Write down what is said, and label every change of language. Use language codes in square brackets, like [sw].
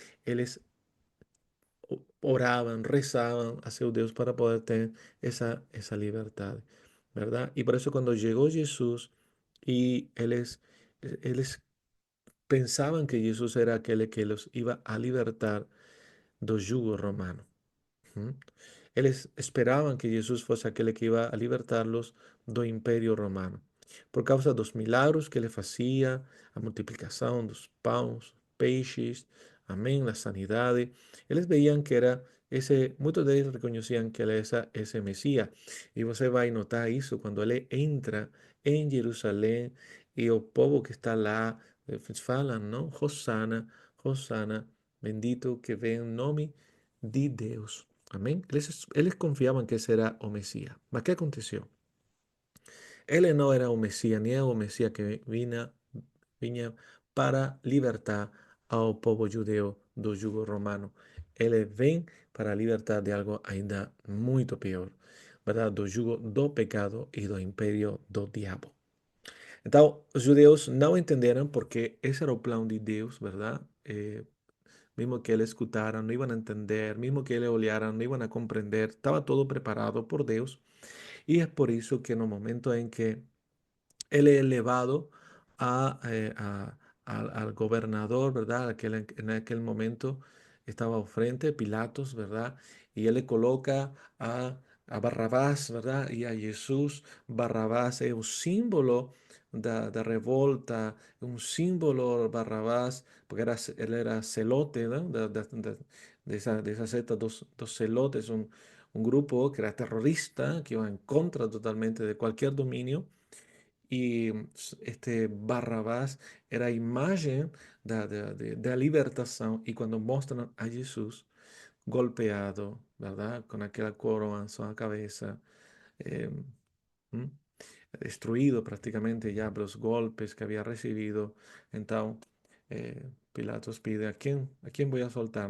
[es] Ellos oraban, rezaban a su Dios para poder tener esa libertad, ¿verdad? Y por eso cuando llegó Jesús y ellos pensaban que Jesús era aquel que los iba a libertar del yugo romano. Ujú. Eles esperaban que Jesús fuese aquel que iba a libertarlos do Imperio Romano, [pt] por causa dos milagros que ele fazia, a multiplicação dos pães, [es] peixes, amém, a sanidade. [pt] Eles veían que era esse, muitos deles reconheciam que ele era esse Messias. E você vai notar isso quando ele entra em Jerusalém e o povo que está lá falam, não? Hosanna, Hosanna, bendito que vem em nome de Deus. Amém? Eles confiavam que esse era o Messias. Mas o que aconteceu? Ele não era o Messias, nem é o Messias que vinha para libertar ao povo judeu do jugo romano. Ele vem para libertar de algo ainda muito pior, [es] ¿verdad? [pt] Do jugo do pecado e do império do diabo. Então, os judeus não entenderam porque esse era o plano de Deus, [es] ¿verdad? Mismo que él escuchara, no iban a entender, mismo que él olearan, no iban a comprender, estaba todo preparado por Dios. Y es por eso que en el momento en que él es elevado al gobernador, ¿verdad? En aquel momento estaba al frente Pilatos, ¿verdad? Y él le coloca a Barrabás, ¿verdad? Y a Jesús. Barrabás es un símbolo de revolta, un símbolo Barrabás, porque él era celote, ¿no? De esa secta, [pt] dos celotes, [es] un grupo que era terrorista, que iba en contra totalmente de cualquier dominio. Y este Barrabás era imagen [pt] da libertação. [es] Y cuando muestran a Jesús golpeado, ¿verdad? Con aquella corona en su cabeza, eh, ¿m? Destruido prácticamente ya por los golpes que había recibido. Entonces, Pilatos pide, ¿a quién voy a soltar?